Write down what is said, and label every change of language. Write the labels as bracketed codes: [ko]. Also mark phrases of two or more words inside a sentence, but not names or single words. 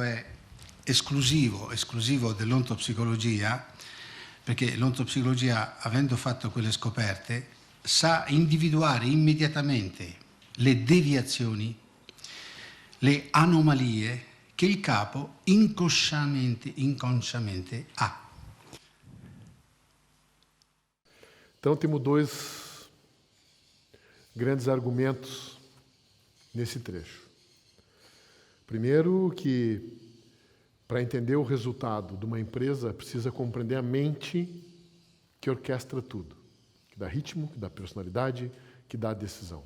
[it] è esclusivo dell'ontopsicologia, perché l'ontopsicologia, avendo fatto quelle scoperte, sa individuare immediatamente le deviazioni, le anomalie che il capo inconsciamente ha. [pt] Então, temos dois grandes argumentos nesse trecho. Primeiro, que para entender o resultado de uma empresa, precisa compreender a mente que orquestra tudo, que dá ritmo, que dá personalidade, que dá decisão.